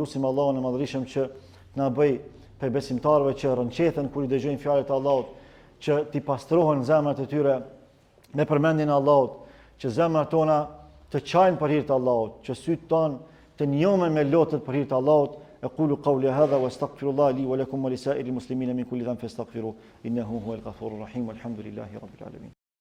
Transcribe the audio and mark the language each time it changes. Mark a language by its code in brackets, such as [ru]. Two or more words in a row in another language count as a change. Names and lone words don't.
[sq] Lutim Allahun e Madhërisëm që na bëj për besimtarëve që rënqethen kur i dëgjojnë fjalët e Allahut, që t'i pastrohen zemrat e tyre me përmendjen e Allahut, që zemrat tona të qajnë për hir të Allahut, që sytë tonë të njohen me lotët për hir të Allahut. [ar] أقول قولي هذا واستغفر الله لي ولكم ولسائر المسلمين من كل ذنب فاستغفروه إنه هو الغفور الرحيم والحمد لله رب العالمين.